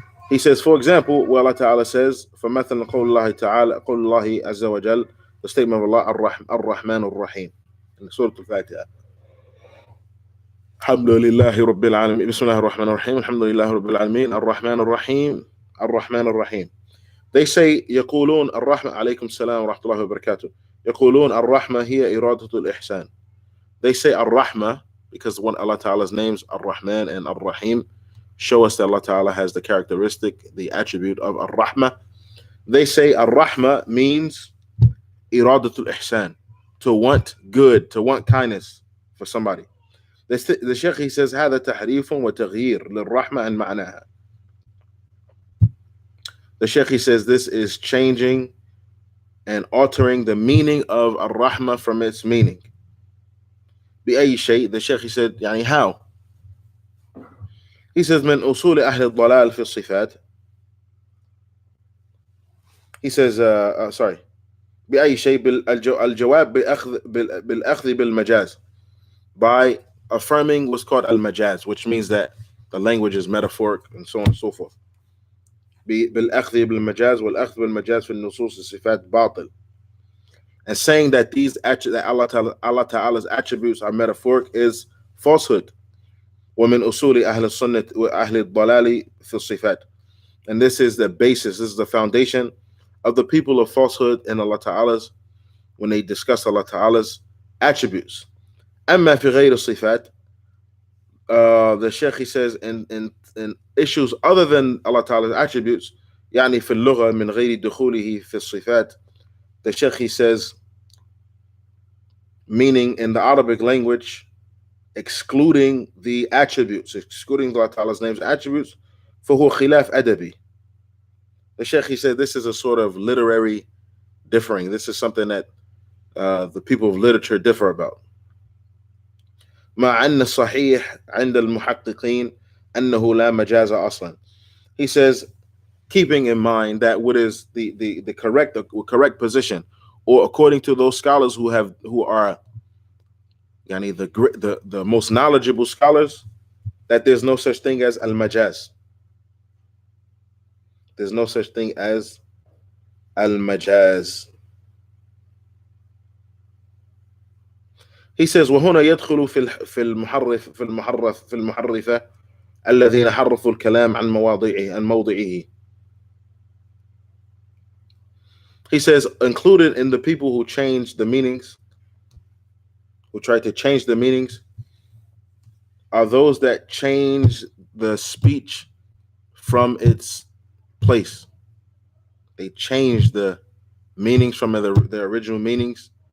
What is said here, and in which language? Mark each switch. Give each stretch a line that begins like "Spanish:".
English: He says, for example, where Allah Ta'ala says,
Arabic: فَمَثَلًا قَوْلُ اللَّهِ تَعَالَى قَوْلُ اللَّهِ عَزَّ وَجَلَّ,
English: the statement of Allah,
Arabic: الرحمن الرحيم,
English: in Surah Al-Fatiha.
Arabic: الحمد لله رب العالمين, بسم الله الرحمن الرحيم, الحمد لله رب العالمين, الرحمن الرحيم, الرحمن الرحيم.
English: They say,
Arabic: يقولون الرحمة, عليكم السلام ورحمة الله وبركاته, يقولون الرحمة هي إرادة الإحسان.
English: They say الرحمة because one Allah Ta'ala's names, Ar-Rahman and Ar-Rahim, show us that Allah Ta'ala has the characteristic, the attribute of Ar-Rahmah. They say Ar-Rahmah means Iradatul Ihsan, to want good, to want kindness for somebody. The Sheikh, he says,
Arabic: هذا تحريف وتغيير للرحمة عن معناها.
English: The Sheikh, he says, this is changing and altering the meaning of Ar-Rahmah from its meaning.
Arabic: بأي شيء?
English: The Sheikh, he said, يعني how? He says,
Arabic: من أصول أهل الضلال في الصفات.
English: He says, sorry,
Arabic: بأي شيء? الجواب بالأخذ بالمجاز,
English: by affirming what's called al-majaz, which means that the language is metaphoric and so on and so forth.
Arabic: بالأخذ بالمجاز والأخذ بالمجاز في النصوص الصفات باطل.
English: And saying that that Allah Ta'ala's attributes are metaphoric is falsehood.
Arabic: ومن أصول أهل السنة وأهل الضلال في الصفات.
English: And this is the basis, this is the foundation of the people of falsehood in Allah Ta'ala's, when they discuss Allah Ta'ala's attributes.
Arabic: أما في غير الصفات,
English: the Sheikh, he says, in issues other than Allah Ta'ala's attributes,
Arabic: يعني في اللغة من غير دخوله في الصفات.
English: The Sheikh, he says, meaning in the Arabic language, excluding the attributes, excluding Allah Ta'ala's names and attributes,
Arabic: فهو خلاف أدبي.
English: The Sheikh, he said, this is a sort of literary differing. This is something that the people of literature differ about.
Arabic: مع أن الصحيح عند المحققين أنه لا مجاز أصلا.
English: He says, keeping in mind that what is the correct position, or according to those scholars who are yani the most knowledgeable scholars, that there's no such thing as al-majaz. There's no such thing as al-majaz. He says,
Arabic: وهنا يدخل في المحرفة الذين حرفوا الكلام عن موضعه.
English: He says, included in the people who changed the meanings, who tried to change the meanings, are those that change the speech from its place. They change the meanings from the original meanings.